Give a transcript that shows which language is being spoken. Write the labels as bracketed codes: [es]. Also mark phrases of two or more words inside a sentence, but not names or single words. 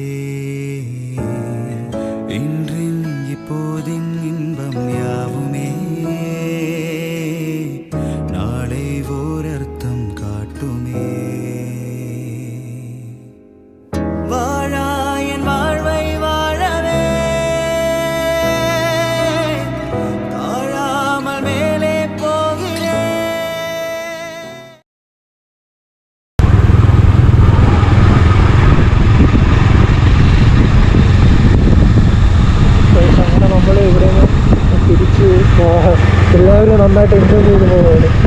[ta] இன்றின் இப்போதின் இன்பம் யாவுமே நாளை ஓர் அர்த்தம் காட்டுமே வாழாயன் வாழ்வை வாழவே தாழாமல் மேலே போகிறேன். [ml] അങ്ങനെ നമ്മൾ ഇവിടെ നിന്ന് തിരിച്ച് എല്ലാവരും നന്നായിട്ട് എൻജോയ് ചെയ്ത് പോകുന്നത്.